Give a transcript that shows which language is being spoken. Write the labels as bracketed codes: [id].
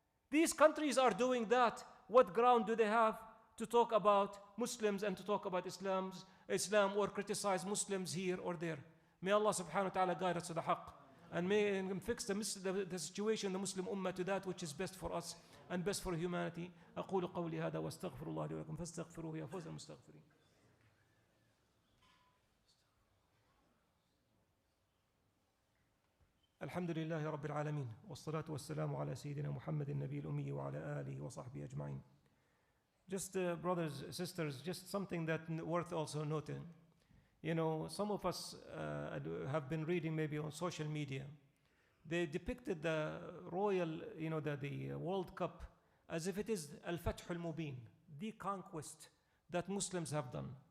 [en] These countries are doing that. What ground do they have to talk about Muslims and to talk about Islam or criticize Muslims here or there? May Allah subhanahu wa ta'ala guide us to the haqq, and may Him fix the situation, the Muslim ummah, to that which is best for us and best for humanity. [ar] أقول قولي هذا واستغفر الله لي ولكم فاستغفروه يا فوز المستغفرين. الحمد لله رب العالمين والصلاة والسلام على سيدنا محمد النبي الأمي وعلى آله وصحبه أجمعين. [en] Just brothers, sisters, just something that worth also noting. Some of us have been reading maybe on social media. They depicted the royal, the World Cup as if it is al-Fath al-Mubin, the conquest that Muslims have done.